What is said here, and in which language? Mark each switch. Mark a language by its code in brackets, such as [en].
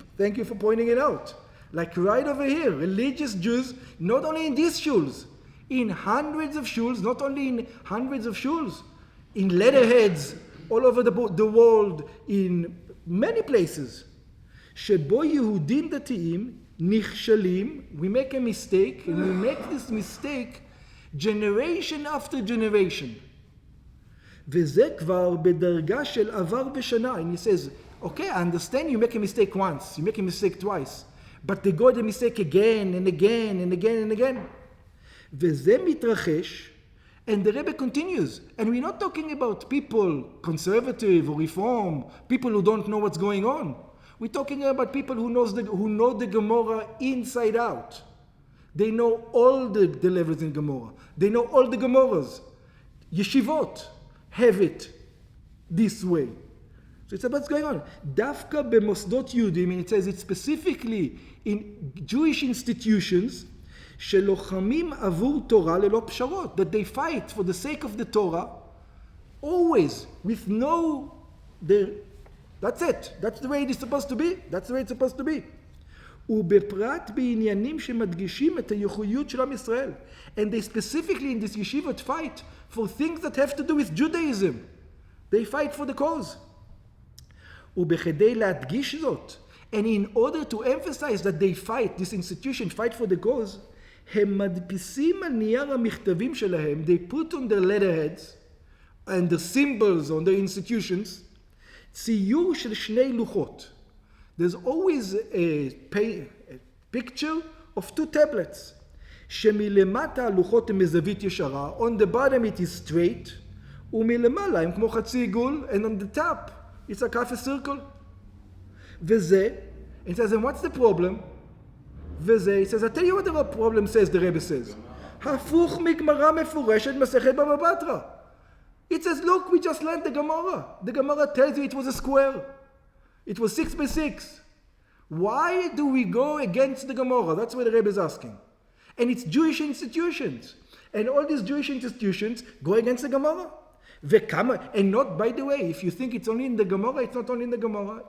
[en] Thank you for pointing it out. Like right over here, religious Jews, not only in these shuls, in hundreds of shuls, not only in hundreds of shuls, in letterheads all over the world, in many places. [he] שבו יהודים דתיים נכשלים, [en] we make a mistake, and we make this mistake generation after generation. [he] וזה כבר בדרגה של עבר בשנה. [en] And he says, okay, I understand you make a mistake once, you make a mistake twice, but they go the mistake again and again and again and again. [he] וזה מתרחש, [en] and the Rebbe continues, and we're not talking about people conservative or reform, people who don't know what's going on. We're talking about people who know the Gemara inside out. They know all the levels in Gemara. They know all the Gemaras. Yeshivot have it this way. So it's about what's going on. [he] Dafka b'mosdot Yudim, [en] and it says it specifically in Jewish institutions, [he] שלוחמים עבור תורה ללא פשרות, [en] that they fight for the sake of the Torah, always, with no... That's it. That's the way it is supposed to be. That's the way it's supposed to be. [he] ובפרט בעניינים שמדגישים את הייחודיות של עם ישראל. [en] And they specifically in this yeshivot fight for things that have to do with Judaism. They fight for the cause. [he] ובכדי להדגיש זאת, [en] and in order to emphasize that they fight, this institution fight for the cause, [he] הם מדפיסים על נייר המכתבים שלהם, [en] they put on their letterheads and the symbols on their institutions, [he] ציור של 2 לוחות. [en] There's always a picture of 2 tablets. [he] שמלמטה הלוחות הם מזווית ישרה, [en] on the bottom it is straight, [he] ומלמעלה הם כמו חצי עיגול, [en] and on the top it's like half a circle. [he] וזה, [en] it says, and what's the problem? וזה, it says, I'll tell you what the problem says, the Rebbe says. [he] הפוך מגמרא מפורשת מסכת בבא בתרא. [en] It says, look, we just learned the Gemara. The Gemara tells you it was a square. It was 6 by 6. Why do we go against the Gemara? That's what the Rebbe is asking. And it's Jewish institutions. And all these Jewish institutions go against the Gemara. And not, by the way, if you think it's only in the Gemara, it's not only in the Gemara.